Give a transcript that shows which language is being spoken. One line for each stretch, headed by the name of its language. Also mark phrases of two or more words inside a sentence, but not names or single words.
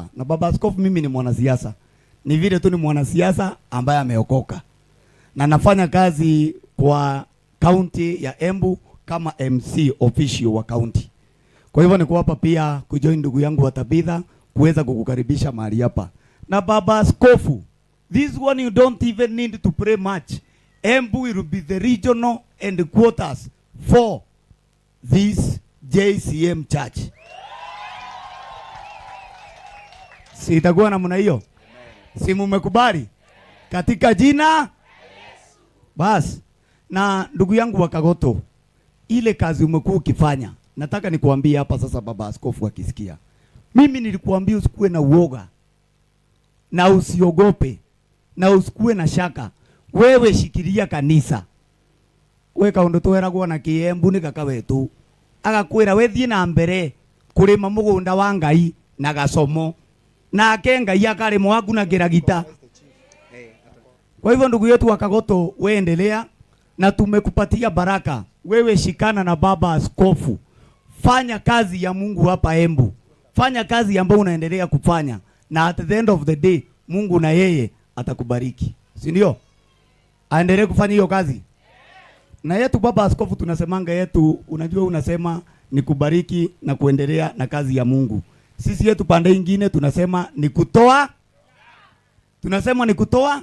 Swahili: Na baba askofu, mimi ni mwanasiasa. Ni vile tu ni mwanasiasa ambaye ameokoka. Na nafanya kazi kwa county ya Embu kama
English: MC official
Swahili: wa county. Kwa hivyo niko hapa pia kujoin ndugu yangu wa Tabitha kuweza kukukaribisha mahali hapa. Na baba askofu,
English: this one you don't even need to pray much. Embu will be the regional headquarters for this JCM church.
Swahili: Si itakuwa namna hiyo? Si mumekubali? Katika jina basi. Na ndugu yangu wa Kagoto, ile kazi umekuwa ukifanya, nataka nikuambie hapa sasa, baba askofu akisikia. Mimi nilikuambia usikuwe na uoga na usiogope na usikuwe na shaka. Wewe shikilia kanisa.
Embu: We kaundu tweragwo na Kiembu ni kaka wetu agakwira wethie na mbere kurima mugunda wa Ngai na gacomo nake Ngai akarimo agunagira gita.
Swahili: Kwa hivyo ndugu yetu wa Kagoto, weendelea na tumekupatia baraka. Wewe shikana na baba askofu, fanya kazi ya Mungu hapa Embu, fanya kazi ambayo unaendelea kufanya, na
English: at the end of the day
Swahili: Mungu na yeye atakubariki, si ndio? Aendelee kufanya hiyo kazi. Na yetu baba askofu tunasemanga yetu, unajua unasema ni kubariki na kuendelea na kazi ya Mungu. Sisi yetu pande nyingine tunasema ni kutoa. Tunasema ni kutoa.